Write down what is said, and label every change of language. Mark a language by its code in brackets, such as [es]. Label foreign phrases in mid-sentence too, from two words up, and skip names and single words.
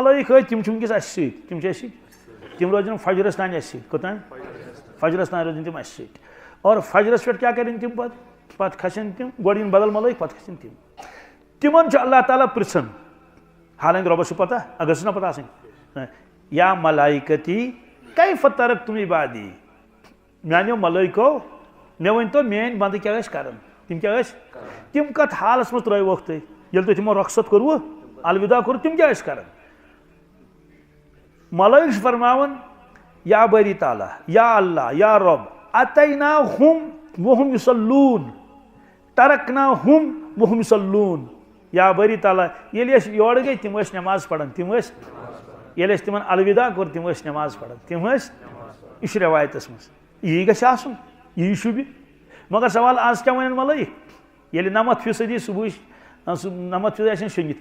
[ks] ملائک کھٔتۍ تم چھِ ونکیٚس اسہِ سۭتۍ تم چھِ اسہِ سۭتۍ تم روزن فجرس تام اسہِ سۭتۍ کوتام فجرس تام روزن تم اسہِ سۭتۍ اور فجرس پہ کیا کرن تم پتہٕ کھسن تم گۄڈٕ یِن بدل ملائک پتہٕ کھسن تم تمن چھُ اللہ تعالیٰ پرژھان حالانکہ رۄبس چھُ پتہ اگر چھُ نا پتہ آسان [ar] یا ملائکتی کیف ترکتم عبادی [ks] میانیو ملائکو مے ؤنتو میٲنۍ بندٕ کیاہ ٲسۍ کران تم کیاہ ٲسۍ تم کتھ حالس منٛز ترٲووکھ تُہۍ ییٚلہِ تُہۍ تمو رخصت کوٚروٕ الوداع کوٚر تم کیاہ ٲسۍ کران ملائک چھِ فرماوان [ar] یا باری تعالیٰ یا اللہ یا رب اتیناہم وہم یصلون ترکناہم وہم یصلون یا باری تعالیٰ [ks] ییٚلہِ أسۍ یورٕ گٔے تم ٲسۍ نماز پران تم ٲسۍ ییٚلہِ أسۍ تمن الوداع کوٚر تم ٲسۍ نماز پران تم ٲسۍ یہ چھُ روایتس منٛز یی گژھِ آسُن یی شوٗبہِ مگر سوال آز کیاہ ونن ملائک ییٚلہِ 90% صبحٕچ 90% آسن شۄنگِتھ